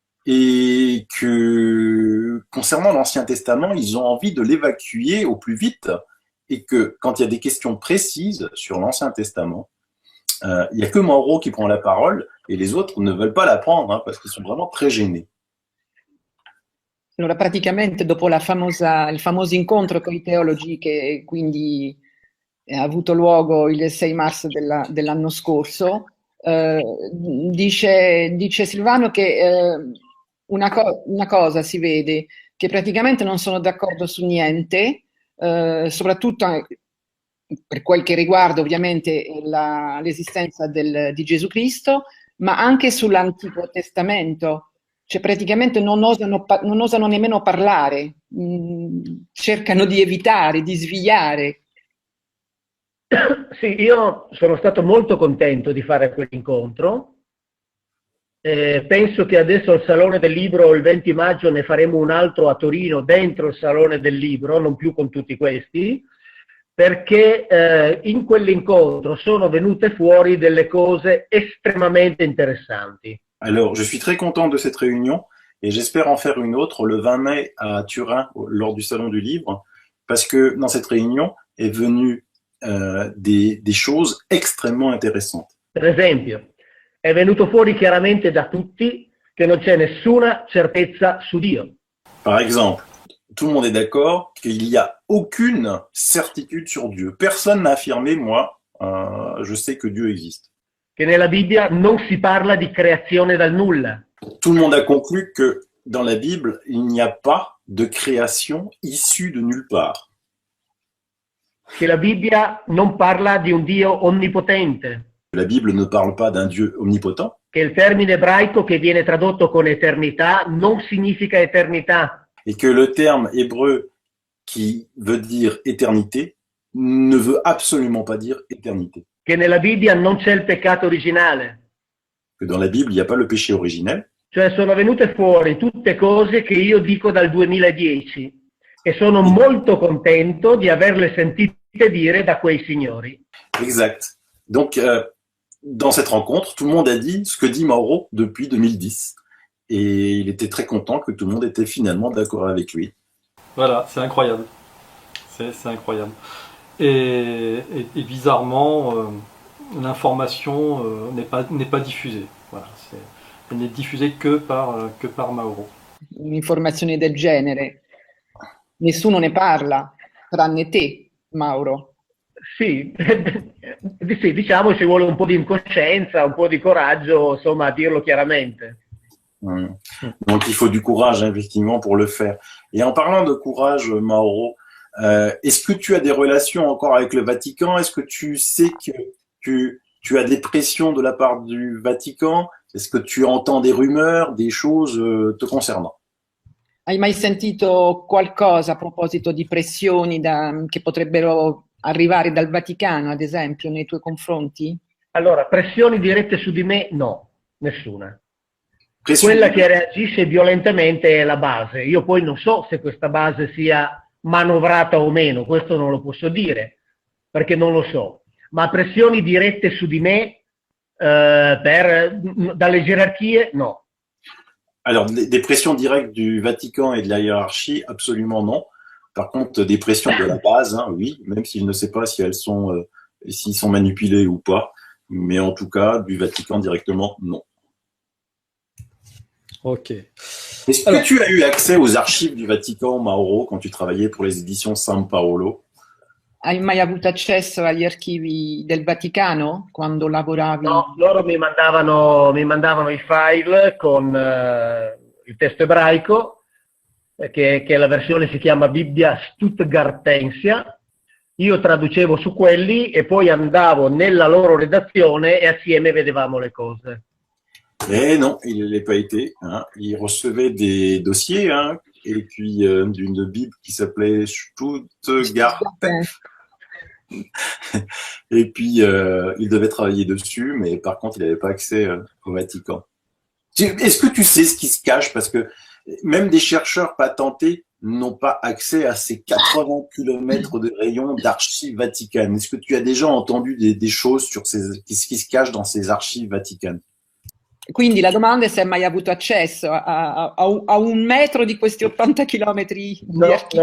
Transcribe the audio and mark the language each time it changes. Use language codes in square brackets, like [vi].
[fr] Et que concernant l'Ancien Testament, ils ont envie de l'évacuer au plus vite, et que quand il y a des questions précises sur l'Ancien Testament, il n'y a que Mauro qui prend la parole, et les autres ne veulent pas la prendre, hein, parce qu'ils sont vraiment très gênés. [it] Allora, praticamente dopo il famoso incontro con i teologi che quindi ha avuto luogo il 6 marzo dell'anno scorso, dice Silvano che una cosa si vede, che praticamente non sono d'accordo su niente, soprattutto per quel che riguarda ovviamente l'esistenza di Gesù Cristo, ma anche sull'Antico Testamento. Cioè praticamente non osano nemmeno parlare, cercano di evitare, di sviare. Sì, io sono stato molto contento di fare quell'incontro. Penso che adesso al Salone del Libro il 20 maggio ne faremo un altro a Torino dentro il Salone del Libro, non più con tutti questi, perché in quell'incontro sono venute fuori delle cose estremamente interessanti. [fr] Alors, je suis très content de cette réunion et j'espère en faire une autre le 20 mai à Turin lors du Salon du Livre, parce que dans cette réunion est venue des choses extrêmement intéressantes. [it] Per esempio, è venuto fuori chiaramente da tutti che non c'è nessuna certezza su Dio. [fr] Par exemple, tout le monde est d'accord qu'il n'y a aucune certitude sur Dieu. Personne n'a affirmé, moi, je sais que Dieu existe. [it] Che nella Bibbia non si parla di creazione dal nulla. [fr] Tout le monde a conclu que dans la Bible, il n'y a pas de création issue de nulle part. [it] Che la Bibbia non parla di un Dio onnipotente. [fr] La Bible ne parle pas d'un Dieu omnipotent. [it] Che il termine ebraico che viene tradotto con eternità non significa eternità. [fr] Et que le terme hébreu qui veut dire éternité ne veut absolument pas dire éternité. [it] Che nella Bibbia non c'è il peccato originale. [fr] Que dans la Bible, il n'y a pas le péché originel. [it] Cioè sono venute fuori tutte cose che io dico dal 2010 e sono molto contento di averle sentite dire da quei signori. [fr] Exact. Donc, dans cette rencontre, tout le monde a dit ce que dit Mauro depuis 2010. Et il était très content que tout le monde était finalement d'accord avec lui. Voilà, c'est incroyable. C'est incroyable. Et bizarrement, l'information n'est pas diffusée. Voilà, elle n'est diffusée que par Mauro. [it] Un'informazione del genere. Nessuno ne parla, tranne te, Mauro. Sì, sì, diciamo ci vuole un po' di incoscienza, un po' di coraggio, insomma, a dirlo chiaramente. [fr] Donc il faut du courage, effectivement, pour le faire. Et en parlant de courage, Mauro, est-ce que tu as des relations encore avec le Vatican? Est-ce que tu sais que tu as des pressions de la part du Vatican? Est-ce que tu entends des rumeurs, des choses te concernant? [it] Hai mai sentito qualcosa a proposito di pressioni che potrebbero arrivare dal Vaticano, ad esempio, nei tuoi confronti? Allora, pressioni dirette su di me? No, nessuna. Quella che reagisce violentemente è la base. Io poi non so se questa base sia manovrata o meno, questo non lo posso dire, perché non lo so. Ma pressioni dirette su di me dalle gerarchie? No. [fr] Alors, des pressions directes du Vatican et de la hiérarchie, absolument non. Par contre, des pressions de la base, hein, oui, même s'il ne sait pas si s'ils sont manipulés ou pas. Mais en tout cas, du Vatican directement, non. Ok. Est-ce que tu as eu accès aux archives du Vatican, Mauro, quand tu travaillais pour les éditions San Paolo? [it] Hai mai avuto accesso agli archivi del Vaticano quando lavoravi? No, loro mi mandavano i file con il testo ebraico, che la versione si chiama Bibbia Stuttgartensia. Io traducevo su quelli e poi andavo nella loro redazione e assieme vedevamo le cose. [fr] Eh non, il ne l'est pas été. Hein. Il recevait des dossiers, hein, et puis d'une Bible qui s'appelait Stuttgart. Et puis il devait travailler dessus, mais par contre il n'avait pas accès au Vatican. Est-ce que tu sais ce qui se cache? Parce que même des chercheurs patentés n'ont pas accès à ces 80 km de rayon d'archives vaticanes. Est-ce que tu as déjà entendu des choses sur ce qui se cache dans ces archives vaticanes? [it] Quindi la domanda è se hai mai avuto accesso a un metro di questi 80 chilometri di archivi.